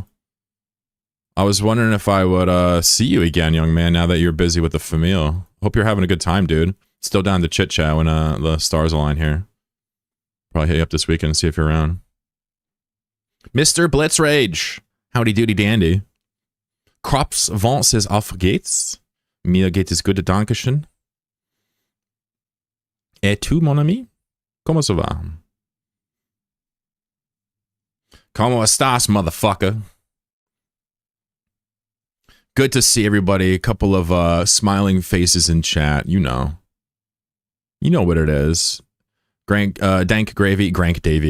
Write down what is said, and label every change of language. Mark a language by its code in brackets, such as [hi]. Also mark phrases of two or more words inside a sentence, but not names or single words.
[en] I was wondering if I would see you again, young man, now that you're busy with the famille. Hope you're having a good time, dude. Still down to chit-chat when the stars align here. Probably hit you up this weekend and see if you're around. Mr. Blitzrage. Howdy doody dandy. Crops Vent says [de] auf geht's. Mir geht es gut, dankeschön. [fr] Et tu, mon ami? Comment ça va? [es] Como estás, motherfucker? [en] Good to see everybody. A couple of smiling faces in chat. You know what it is. Dank Gravy, Grank Davy.